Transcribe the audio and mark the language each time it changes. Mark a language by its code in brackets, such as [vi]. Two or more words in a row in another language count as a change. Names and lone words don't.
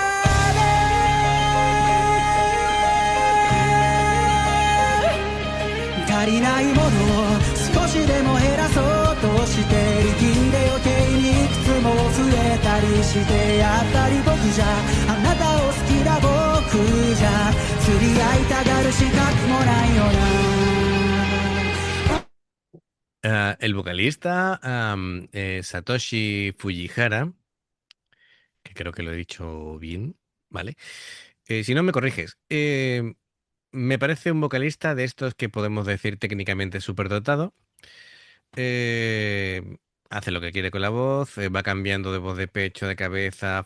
[ja] で足りないものを少しでも減らそうとして力んで余計にいくつも増えたりしてやっぱり僕じゃあなたを好きだ僕じゃ釣り合いたがる資格もないよな [es] El vocalista Satoshi Fujihara, que creo que lo he dicho bien, ¿vale? Si no me corriges, me parece un vocalista de estos que podemos decir técnicamente superdotado. Eh, Hace lo que quiere con la voz, va cambiando de voz de pecho, de cabeza,